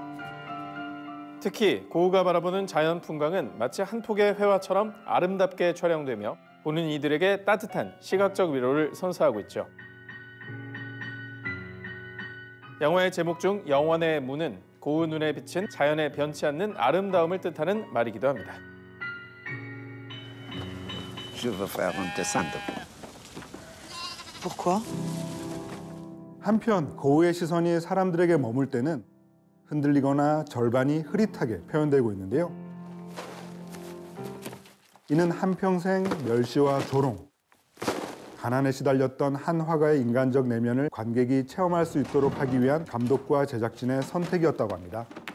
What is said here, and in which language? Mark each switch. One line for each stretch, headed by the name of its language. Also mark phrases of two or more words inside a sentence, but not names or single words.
Korean: 특히 고흐가 바라보는 자연 풍광은 마치 한 폭의 회화처럼 아름답게 촬영되며 보는 이들에게 따뜻한 시각적 위로를 선사하고 있죠. 영화의 제목 중 영원의 문은 고흐 눈에 비친 자연의 변치 않는 아름다움을 뜻하는 말이기도 합니다.
French: Je veux faire un descente. Pourquoi?
Korean: 한편 고흐의 시선이 사람들에게 머물 때는 흔들리거나 절반이 흐릿하게 표현되고 있는데요. 이는 한평생 멸시와 조롱, 가난에 시달렸던 한 화가의 인간적 내면을 관객이 체험할 수 있도록 하기 위한 감독과 제작진의 선택이었다고 합니다.